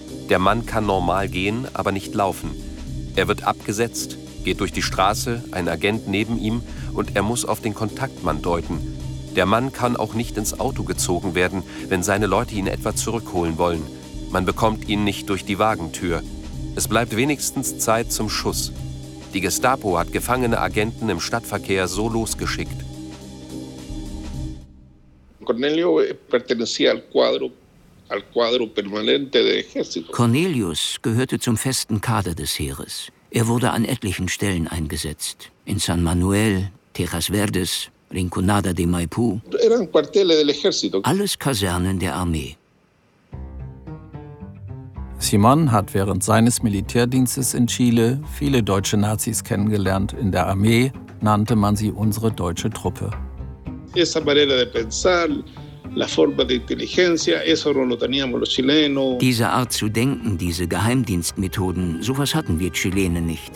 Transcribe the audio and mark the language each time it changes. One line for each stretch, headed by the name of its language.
German: Der Mann kann normal gehen, aber nicht laufen. Er wird abgesetzt, geht durch die Straße, ein Agent neben ihm und er muss auf den Kontaktmann deuten. Der Mann kann auch nicht ins Auto gezogen werden, wenn seine Leute ihn etwa zurückholen wollen. Man bekommt ihn nicht durch die Wagentür. Es bleibt wenigstens Zeit zum Schuss. Die Gestapo hat gefangene Agenten im Stadtverkehr so losgeschickt.
Spanish: Cornelio pertenecía al cuadro al cuadro permanente del ejército.
German: Cornelius gehörte zum festen Kader des Heeres. Er wurde an etlichen Stellen eingesetzt. In San Manuel, Terras Verdes, Rinconada de Maipú.
Spanish: Eran cuarteles del ejército.
German: Alles Kasernen der Armee. Simón hat während seines Militärdienstes in Chile viele deutsche Nazis kennengelernt. In der Armee nannte man sie unsere deutsche Truppe.
Spanish: Esa manera de pensar, la forma de inteligencia, eso no lo teníamos los chilenos.
German: Diese Art zu denken, diese Geheimdienstmethoden, sowas hatten wir Chilenen nicht.